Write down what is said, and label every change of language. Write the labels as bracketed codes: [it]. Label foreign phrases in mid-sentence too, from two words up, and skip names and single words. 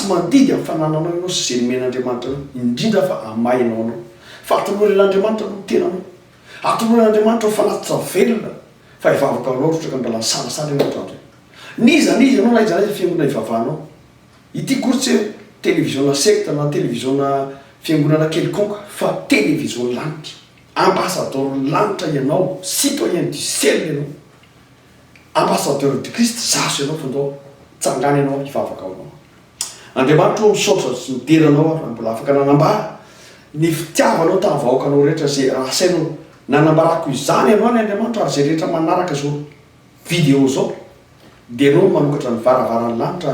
[mg] mandidy amin'ny fanananao ianao sy zay nomen'Andriamanitra anao indrindra fa amainao anao fa atoloran'Andriamanitra no tenanao atoloran'Andriamanitra ho fanatitra velona fa ivavaka loatra ka mbala sanasana ianao niza anao na iza fiangonana ivavahanao ity kory télévision secte na télévision fiangonana quelconque fa télévision lanitra ambassadeur lanitra ianao [fr] citoyen du ciel [mg] ianao [fr] ambassadeur du Christ [mg] zaso ianao fandao tsangana ianao ivavaka ao Andriamanitra misaotra sy mideranao raha mbola afaka nanambara ny fitiavanao tamin'ny vahoakanao rehetra zay raha sainao nanambarako izany ianao ny Andriamanitra ary zay rehetra manaraka zao vidéo zao dia ianao manokatra ny varavaran'ny lanitra